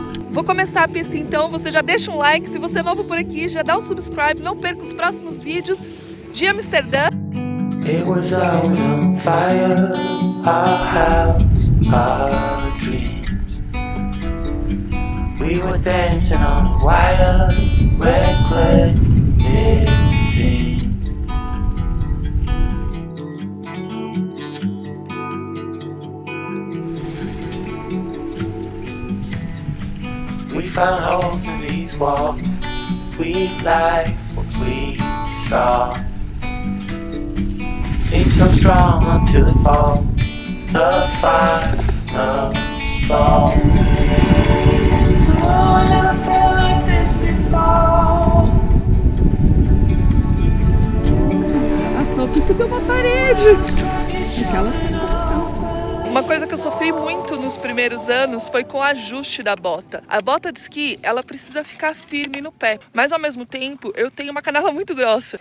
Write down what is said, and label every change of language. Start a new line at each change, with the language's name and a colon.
Portuguese: Vou começar a pista então, você já deixa um like, se você é novo por aqui, já dá um subscribe, não perca os próximos vídeos de Amsterdã.
English: It was always on fire, our house, our dreams. We were dancing on a wire, reckless it seemed. We found holes in these walls, we liked what we saw. Seems so strong until it falls, the final straw. Oh, I never felt like this before.
Portuguese: A Sophie subiu uma parede, porque ela foi em competição. Uma coisa que eu sofri muito nos primeiros anos foi com o ajuste da bota. A bota de esqui, ela precisa ficar firme no pé, mas ao mesmo tempo eu tenho uma canela muito grossa.